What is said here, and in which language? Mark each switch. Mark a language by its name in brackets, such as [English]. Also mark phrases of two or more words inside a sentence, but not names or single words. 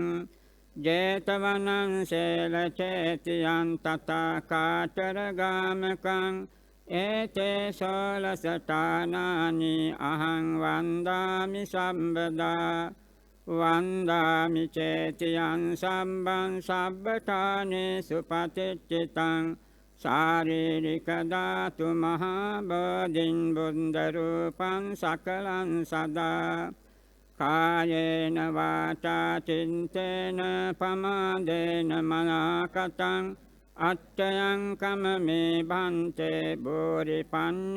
[Pali] ජේතවනං සේල චේතියං තථා කාචරගාමකං ඒතේ සෝලසඨානානි අහං වන්දාමි සම්බදා වන්දාමි චේතියං සම්බං සබ්බඨානේ සුපතිච්චිතං ශාරීරික ධාතු මහා බෝධින් බුද්ධ රූපං සකලං සදා කායේන වාචා චින්තේන පමාදේන මනාකතං අට්ඨයං කමමේ භන්තේ බෝරි පඤ්ඤ